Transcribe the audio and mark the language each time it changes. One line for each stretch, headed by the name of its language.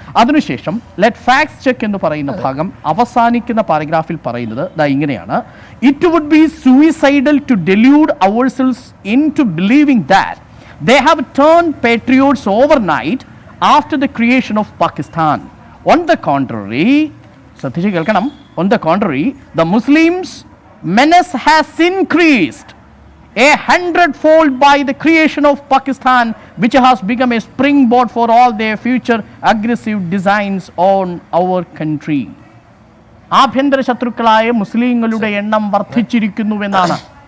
Malayalam: അതിനുശേഷം let facts check എന്ന് പറയുന്ന ഭാഗം അവസാനിക്കുന്ന പാരഗ്രാഫിൽ പറയുന്നത് ഇങ്ങനെയാണ്,
English: It would be suicidal to delude ourselves into believing that they have turned patriots overnight after the creation of Pakistan. On the contrary,
Malayalam: ശ്രദ്ധിച്ച് കേൾക്കണം,
English: on the contrary, the Muslims menace has increased 100-fold by the creation of Pakistan, which has become a springboard for all their future aggressive designs on our country.
Malayalam: ആഭ്യന്തര ശത്രുക്കളായ മുസ്ലിങ്ങളുടെ എണ്ണം വർദ്ധിച്ചിരിക്കുന്നുവെന്നാണ്.